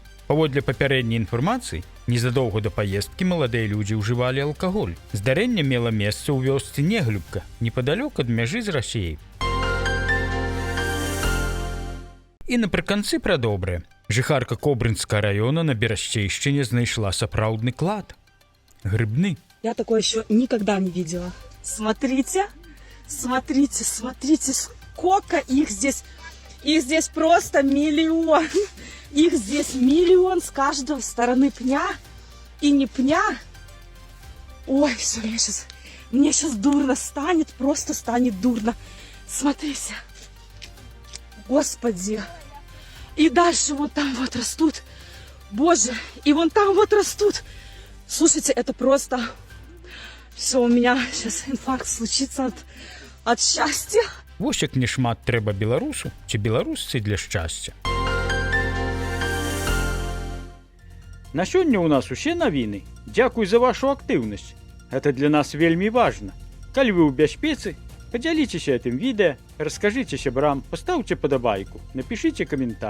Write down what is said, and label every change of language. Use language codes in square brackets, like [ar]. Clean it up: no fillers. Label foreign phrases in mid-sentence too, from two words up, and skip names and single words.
[be] Паводле папярэдняй інфармацыі, незадоўга да паездкі маладыя людзі ўжывалі алкаголь. Здарэнне мела месца ў вёсцы Неглюбка, непадалёк ад мяжы з Расіяй. І напрыканцы пра добрае. Жыхарка Кобрынскага раёна на Берасцейшчыне знайшла сапраўдны клад. Грыбны. [ru] Я такое еще никогда не видела. Смотрите, смотрите, смотрите, сколько их здесь. Их здесь просто миллион. Их здесь миллион с каждой стороны пня. И не пня. Ой, все, мне сейчас дурно станет, просто станет дурно. Смотрите. Господи. И дальше вот там вот растут. Боже, и вон там вот растут. Слушайте, это просто... Все, у меня сейчас инфаркт случится от счастья. [be] Вось як не шмат трэба беларусу ці беларусцы для шчасця. На сёння ў нас усе навіны. Дзякуй за вашу актыўнасць. Гэта для нас вельмі важна. Калі вы ў бяспецы, падзяліцеся гэтым відэа, раскажыце сябрам, пастаўце падабайку, напішыце каментар.